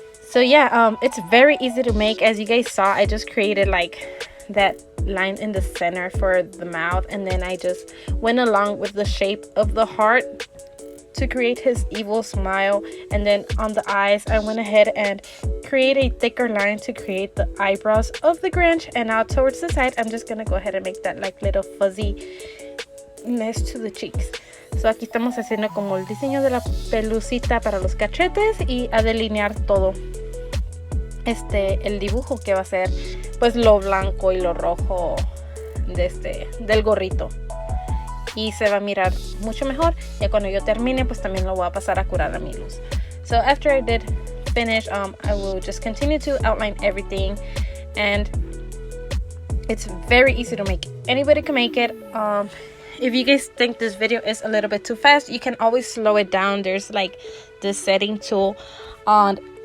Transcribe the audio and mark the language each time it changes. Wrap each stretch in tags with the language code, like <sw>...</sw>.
<en>So yeah, it's very easy to make. As you guys saw, I just created like that line in the center for the mouth, and then I just went along with the shape of the heart to create his evil smile. And then on the eyes, I went ahead and create a thicker line to create the eyebrows of the Grinch. And now towards the side, I'm just gonna go ahead and make that like little fuzziness to the cheeks.</en> <es>So aquí estamos haciendo como el diseño de la pelucita para los cachetes, y a delinear todo el dibujo que va a ser pues lo blanco y lo rojo del gorrito, y se va a mirar mucho mejor. Ya cuando yo termine, pues también lo voy a pasar a curar a mi luz.</es> <en>So after I did finish, I will just continue to outline everything, and it's very easy to make. Anybody can make it. If you guys think this video is a little bit too fast, you can always slow it down. There's like this setting tool on</en>